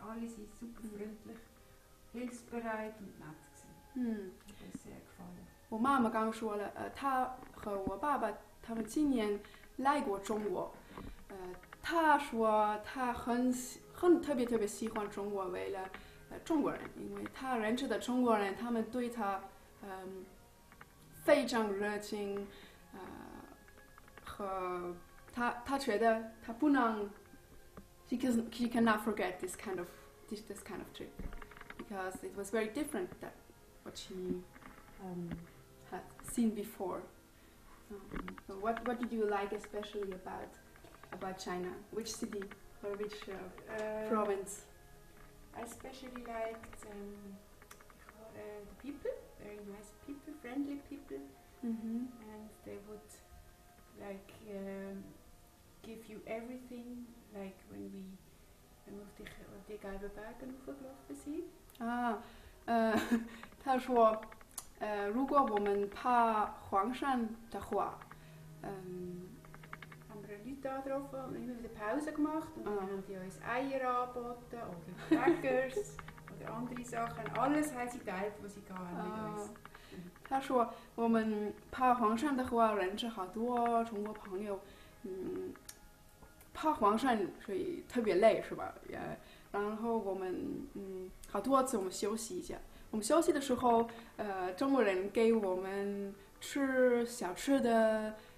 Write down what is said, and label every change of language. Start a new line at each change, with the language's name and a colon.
German: Alle sind super freundlich, hilfsbereit und nett gewesen. Hat mir sehr gefallen.
Chinese: 我妈妈刚说了，她和我爸爸他们今年来过中国，她说她特别喜欢中国，为了中国人，因为她认识的中国人，他们对她非常热情，和她觉得她不能
English: she cannot forget this kind of trip because it was very different than what she had seen before. So what did you like especially about China? Which city or which province? I especially liked the people, very nice people, friendly people, and they would give you everything, like when
German: wir auf die gelben Berge hochgelaufen sind.
Chinese: 他说，如果我们爬黄山的话，
German: haben wir Leute angetroffen und immer wieder Pause gemacht und dann haben die uns Eier angeboten oder Crackers oder andere Sachen. Alles haben sie geteilt, was sie hatten mit uns.
Chinese: 他说我们爬黄山的话，认识好多中国朋友。爬黄山所以特别累是吧？然后我们好多次我们休息一下。我们休息的时候，中国人给我们吃小吃的。